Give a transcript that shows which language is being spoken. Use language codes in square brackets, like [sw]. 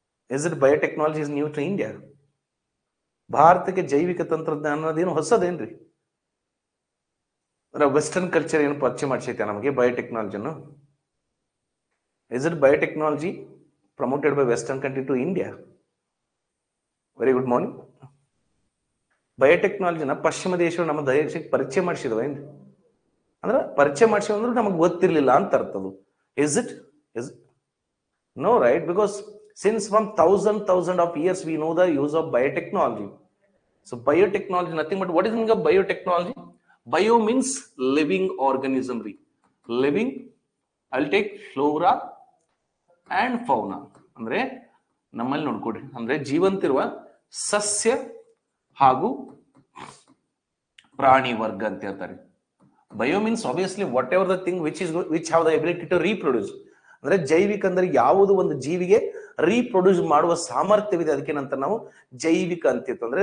[en] Is it biotechnology is new to India? [kn] ಭಾರತಕ್ಕೆ ಜೈವಿಕ ತಂತ್ರಜ್ಞಾನ ಅನ್ನೋದೇನು ಹೊಸದೇನ್ರಿ? ವೆಸ್ಟರ್ನ್ ಕಲ್ಚರ್ ಏನು ಪರಿಚಯ ಮಾಡಿಸೈತೆ ನಮಗೆ ಬಯೋಟೆಕ್ನಾಲಜಿಯನ್ನು? [en] Is it biotechnology promoted by Western country to India? Very good morning. [kn] ಬಯೋಟೆಕ್ನಾಲಜಿನ ಪಶ್ಚಿಮ ದೇಶಗಳು ನಮ್ಮ ದೇಶಕ್ಕೆ ಪರಿಚಯ ಮಾಡಿಸಿದವ ಏನ್ರಿ? ಅಂದ್ರೆ ಪರಿಚಯ ಮಾಡಿಸಿವ ಅಂದ್ರೆ ನಮಗೆ ಗೊತ್ತಿರ್ಲಿಲ್ಲ ಅಂತ ಅರ್ಥದು. [en] Is it? No, right? Because since from thousand of years we know the use of biotechnology. So biotechnology nothing but what is the meaning of biotechnology? Bio means living organism. Living, I'll take flora and fauna. [kn] ಅಂದ್ರೆ ನಮ್ಮಲ್ಲಿ ನೋಡ್ಕೊಡ್ರಿ ಅಂದ್ರೆ ಜೀವಂತಿರುವ ಸಸ್ಯ ಹಾಗೂ ಪ್ರಾಣಿ ವರ್ಗ ಅಂತ ಹೇಳ್ತಾರೆ. [en] Bio means obviously whatever the thing which have the ability to reproduce. [kn] ಅಂದ್ರೆ ಜೈವಿಕ ಅಂದ್ರೆ ಯಾವುದು ಒಂದು ಜೀವಿಗೆ ರೀಪ್ರೊಡ್ಯೂಸ್ ಮಾಡುವ ಸಾಮರ್ಥ್ಯವಿದೆ ಅದಕ್ಕೇನಂತ ನಾವು ಜೈವಿಕ ಅಂತಿತ್ತು.